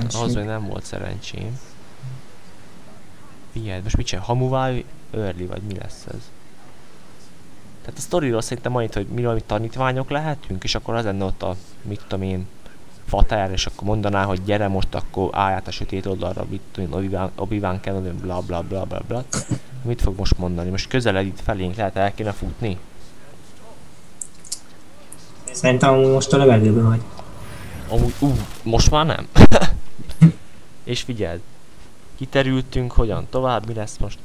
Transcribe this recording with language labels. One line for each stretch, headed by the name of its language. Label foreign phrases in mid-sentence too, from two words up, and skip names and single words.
Hungarian: Az meg nem volt szerencsém. Figyelj, most mit csinál? Hamuvá early, vagy mi lesz ez? Tehát a sztoriról szerintem annyit, hogy miről mi tanítványok lehetünk, és akkor az lenne ott a, mit tudom én, Fatár, és akkor mondaná, hogy gyere most, akkor állj át a sötét oldalra, mit tudom én, Obi-Wan Kenobi, bla bla bla bla bla. Mit fog most mondani? Most közeled itt felénk, lehet el kéne futni? Szerintem most a levegőben vagy. Amúgy, most már nem. És figyeld, kiterültünk, hogyan tovább, mi lesz most?